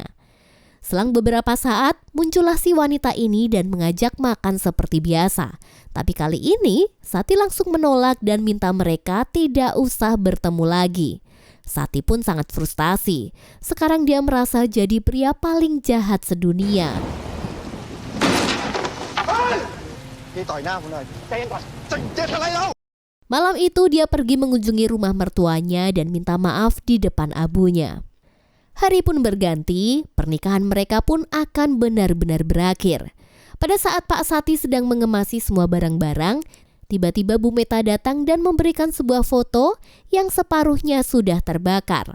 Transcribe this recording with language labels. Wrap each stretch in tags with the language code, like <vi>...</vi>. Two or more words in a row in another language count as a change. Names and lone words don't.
<id>Selang beberapa saat, muncullah si wanita ini dan mengajak makan seperti biasa. Tapi kali ini, Sati langsung menolak dan minta mereka tidak usah bertemu lagi. Sati pun sangat frustasi. Sekarang dia merasa jadi pria paling jahat sedunia.</id> <th>พี่ต่อยหน้าผมหน่อยใจเย็นก่อนเจ็บอะไรแล้ว</th> <id>Malam itu dia pergi mengunjungi rumah mertuanya dan minta maaf di depan abunya. Hari pun berganti, pernikahan mereka pun akan benar-benar berakhir. Pada saat Pak Sati sedang mengemasi semua barang-barang, tiba-tiba Bu Meta datang dan memberikan sebuah foto yang separuhnya sudah terbakar.</id>